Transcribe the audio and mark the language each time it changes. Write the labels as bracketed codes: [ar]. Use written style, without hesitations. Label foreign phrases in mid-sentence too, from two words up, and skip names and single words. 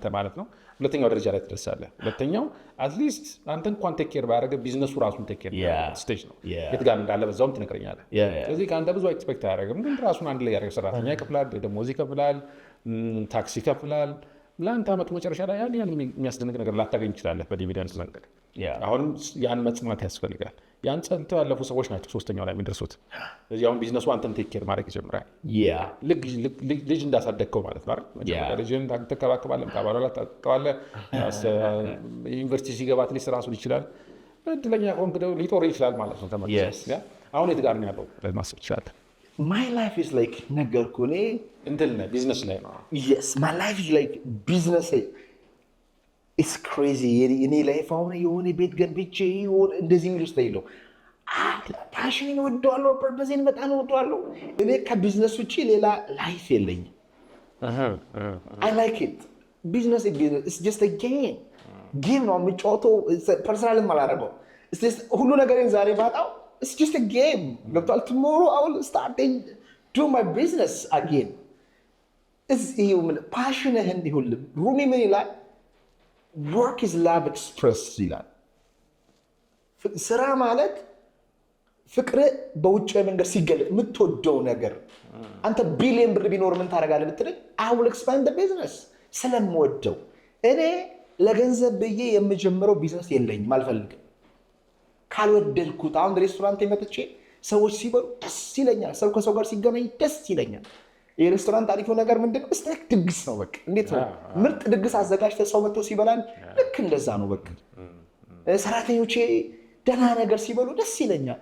[am] ማለት ነው። ሁለተኛው ደረጃ ላይ ትደርሳለህ። ሁለተኛው አትሊስት አንተ እንኳን [en] take care [am] ባያደርግ ቢዝነሱ ራሱን [en] take care stage [am] ነው። የት ጋር እንዳለ በዛውም ትነግረኛለህ። ስለዚህ ከአንተ ብዙ ኤክስፔክት አያደርግም፣ ግን ራሱን አንድ ላይ ያደርግ። ሰራተኛ ይከፍላል፣ ደሞዝ ይከፍላል፣ ታክሲ ይከፍላል። ለአንተ ዓመቱ መጨረሻ ላይ ያን የሚያስደንቅ ነገር ላታገኝ ይችላለህ በዲቪደንስ መንገድ። አሁንም ያን መጽናት ያስፈልጋል። ያን ጸንተው ያለፉ ሰዎች ናቸው ሶስተኛው ላይ የሚደርሱት። ስለዚህ አሁን ቢዝነሱ አንተን [en] take care [am] ማድረግ ይጀምራል። ልጅ እንዳሳደግከው ማለት ነው አይደል? ልጅን ትከባከባለህ፣ ታባላላ ታጠዋለህ። ዩኒቨርሲቲ ሲገባ አትሊስት ራሱን ይችላል። እድለኛ ከሆንክ ሊጦር ይችላል ማለት ነው። ተመልሰህ አሁን የት ጋር ነው ያለው ማሰብ ትችላለህ። [en] My life is like [am] ነገርኩ እኔ እንትን ቢዝነስ ላይ ነው። [en] Yes, my life is like business. It's crazy. [am] እኔ ላይፍ አሁን የሆነ ቤት ገንብቼ እንደዚህ የሚል ውስጥ የለው። ፓሽኔን እወደዋለሁ፣ ፐርፐዜን በጣም እወደዋለሁ። እኔ ከቢዝነስ ውጭ ሌላ ላይፍ የለኝም። [en] I like it. Business is business. It's just a game. [am] ጌም ነው የምጫወተው። ፐርሰናልም አላደረገው። ሁሉ ነገርን ዛሬ ባጣው [en] it's just a game. [am] ገብቷል? [en] tomorrow I will start do my business again. [am] ፓሽንህን ይሁን ሩሚ ምን ይላል? [en] work is love expressed [am] ይላል። ስራ ማለት ፍቅር በውጭ መንገድ ሲገለጥ የምትወደው ነገር። አንተ ቢሊየን ብር ቢኖር ምን ታደርጋለህ ብትል [en] I will expand the business [am] ስለምወደው። እኔ ለገንዘብ ብዬ የምጀምረው ቢዝነስ የለኝም፣ አልፈልግም። ካልወደድኩት አሁን ሬስቶራንት መጥቼ ሰዎች ሲበሉ ደስ ይለኛል፣ ሰው ከሰው ጋር ሲገናኝ ደስ ይለኛል። የሬስቶራንት አሪፍ ነገር ምንድነው? ስቴክ ድግስ ነው። በቃ እንዴት ነው ምርጥ ድግስ አዘጋጅተህ ሰው መጥቶ ሲበላል ልክ እንደዛ ነው። በቃ ሰራተኞቼ ደህና ነገር ሲበሉ ደስ ይለኛል።